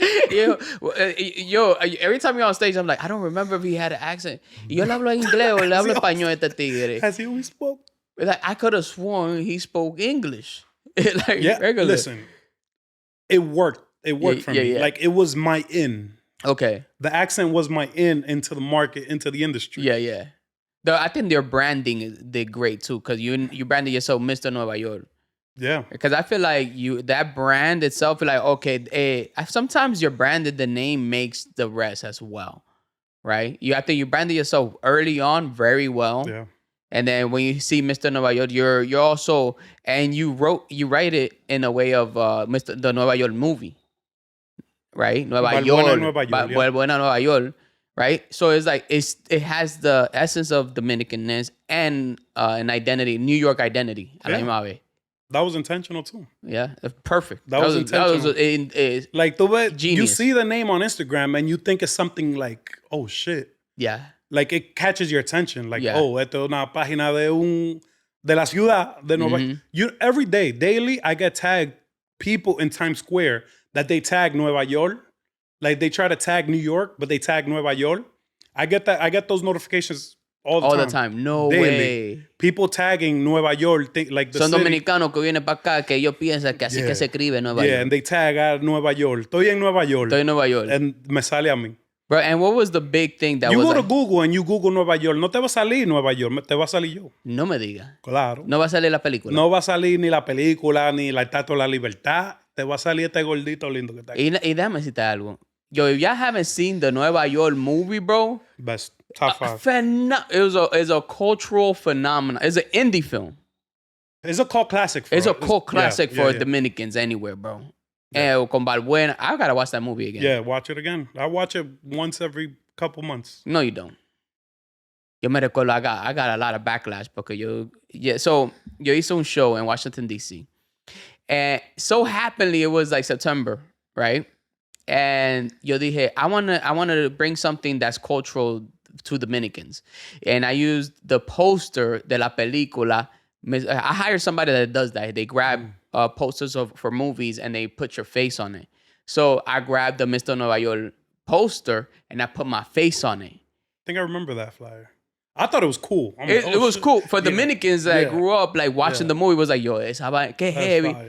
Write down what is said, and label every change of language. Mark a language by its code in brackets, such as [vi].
[en] yo, every time you're on stage, I'm like, I don't remember if he had an accent. [es] Yo le hablo inglés o le hablo español este tigre. [en] Has he always spoke? Like, I could have sworn he spoke English. Like, yeah, regular. Listen, it worked. It worked for me. Yeah. Like, it was my in. Okay. The accent was my in into the market, into the industry. Yeah. Though I think their branding did great too, because you branded yourself Mr. [es] Nueva Yol. [en] Yeah. Because I feel like that brand itself, like, okay, sometimes your branded, the name makes the rest as well, right? I think you branded yourself early on very well. Yeah. And then when you see Mr. Nueva Yol, you're also, and you write it in a way of the Nueva Yol movie, right? Nueva Yol, Buena Nueva Yol. Right? So it's like, it has the essence of Dominicanness and an identity, New York identity. Yeah. That was intentional too. Yeah, perfect. That was intentional. That was like the way you see the name on Instagram and you think it's something like, oh shit. Yeah. Like it catches your attention. [es] Like, oh, esto es una página de la ciudad de Nueva York. [en] Every day, daily, I get tagged people in Times Square that they tag Nueva York. Like they try to tag New York, but they tag Nueva York. I get those notifications all the time. No daily. Way. People tagging Nueva York, like the Son city. [es] Dominicanos que vienen para acá que ellos piensan que así que se escribe Nueva York. [en] Yeah, and they tag out Nueva York. [es] Estoy en Nueva York. [en] And [es] me sale a mí. [en] Bro, and what was the big thing that you was [es] go to Google and you Google Nueva York, no te va a salir Nueva York, te va a salir yo. No me digas. Claro. No va a salir la película. No va a salir ni la película, ni la Estatua de la Libertad. Te va a salir este gordito lindo que está aquí. Y déjame decirte algo. [en] Yo, if y'all haven't seen the Nueva York movie, bro. Best. Top 5. It's a cultural phenomenon. It's an indie film. It's a cult classic. It's a cult classic for Dominicans anywhere, bro. Yeah. Con Balbuena. I gotta watch that movie again. Yeah, watch it again. I watch it once every couple months. No, you don't. [es] Yo me recuerdo, [en] I got a lot of backlash porque so [es] yo hice un show [en] in Washington, D.C. And so happily, it was like September, right? And [es] yo dije, [en] I wanna bring something that's cultural to Dominicans. And I used the poster [es] de la película. [en] I hired somebody that does that. They grab posters for movies and they put your face on it. So I grabbed the Mr. Nueva York poster and I put my face on it. I think I remember that flyer. I thought it was cool. It was cool. For Dominicans that grew up like watching the movie, was like, yo, [es] qué heavy.